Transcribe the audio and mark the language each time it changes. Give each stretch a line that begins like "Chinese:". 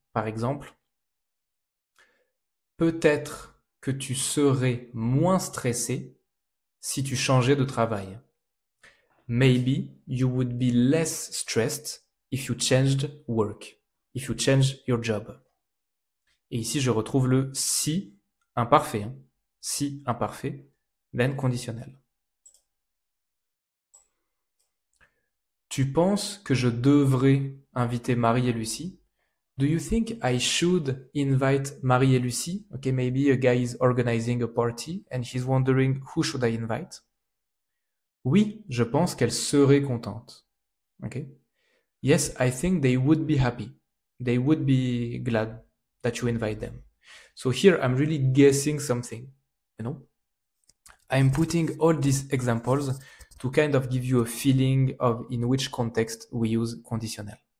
French: Par exemple, peut-être que tu serais moins stressé si tu changeais de travail.
English: Maybe you would be less stressed if you changed work, if you changed your job.
French: Et ici, je retrouve le si imparfait. Si imparfait, then conditionnel. Tu penses que je devrais inviter Marie et Lucie?
English: Do you think I should invite Marie et Lucie? Okay, maybe a guy is organizing a party and he's wondering who should I invite?
French: Oui, je pense qu'elles seraient contentes.
English: Okay? Yes, I think they would be happy. They would be glad that you invite them. So here I'm really guessing something, you know? I'm putting all these examples to kind of give you a feeling of in which context we use conditionnel.